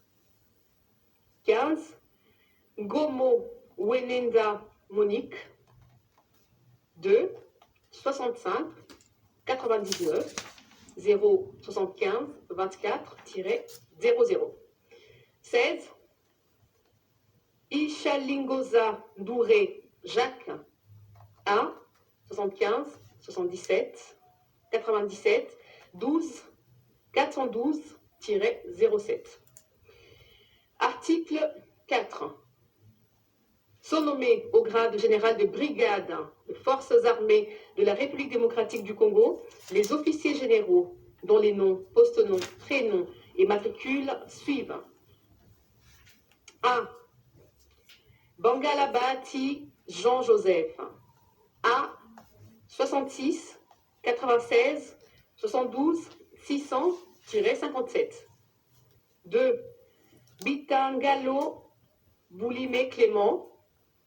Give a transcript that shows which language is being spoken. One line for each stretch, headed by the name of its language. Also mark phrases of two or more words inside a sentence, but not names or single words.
French: 15. Gomo Wenenda Monique. 2 65 99 075 24 00. 16. Ishalingoza Douré Jacques. A 75 77 97 12 412 07. Article 4. Sont nommés au grade général de brigade de forces armées de la République démocratique du Congo les officiers généraux dont les noms, poste-noms, prénoms et matricules suivent. A. Bangalabati Jean-Joseph. A. 66 96 72 600-57. 2. Bitangalo Boulimé Clément.